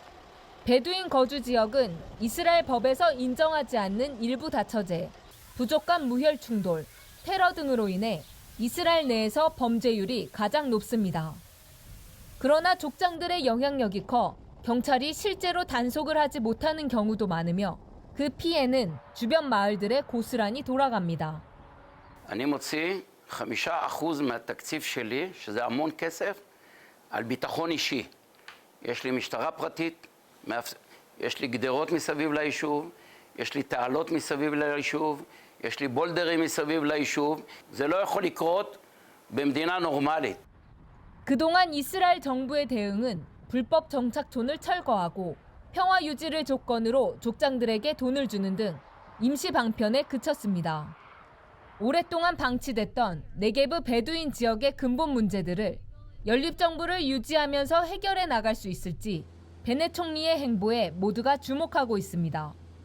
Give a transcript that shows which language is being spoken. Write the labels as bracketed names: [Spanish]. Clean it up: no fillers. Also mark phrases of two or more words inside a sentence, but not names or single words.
[Korean] 베두인 거주 지역은 이스라엘 법에서 인정하지 않는 일부 다처제, 부족 간 무혈 충돌, 테러 등으로 인해 이스라엘 내에서 범죄율이 가장 높습니다. 그러나 족장들의 영향력이 커 경찰이 실제로 단속을 하지 못하는 경우도 많으며 그 피해는 주변 마을들에 고스란히 돌아갑니다. [Hebrew] אני מוציא 5% מהתקציב שלי, שזה המון כסף, על ביטחון אישי. יש לי משטרה פרטית, יש לי גדרות מסביב ליישוב, יש לי תעלות מסביב ליישוב, יש לי בולדרים מסביב ליישוב. זה לא יכול לקרות במדינה נורמלית. [Korean] 그동안 이스라엘 정부의 대응은 불법 정착촌을 철거하고 평화 유지를 조건으로 족장들에게 돈을 주는 등 임시 방편에 그쳤습니다. 오랫동안 방치됐던 네게브 베두인 지역의 근본 문제들을 연립정부를 유지하면서 해결해 나갈 수 있을지 베넷 총리의 행보에 모두가 주목하고 있습니다.